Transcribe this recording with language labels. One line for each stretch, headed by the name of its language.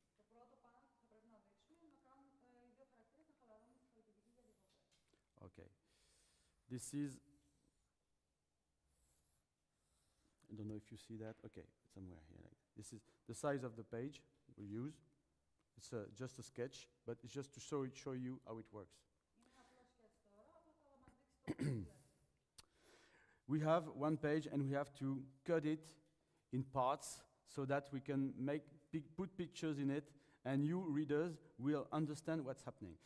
Greek: Το πρώτο πάνω που θα πρέπει να δείξουμε είναι να κάνουν οι δύο χαρακτήρες να χαλαρώνουν στη Χαλκιδική για διακοπές.
English: Okay. This is, I don't know if you see that. Okay, somewhere here. Like, this is the size of the page we'll use. It's just a sketch, but it's just to show you how it works.
Greek: Είναι απλό σκέτς τώρα, απλά θα μας δείξει το πώς δουλεύει.
English: We have one page and we have to cut it in parts so that we can put pictures in it and you readers will understand what's happening.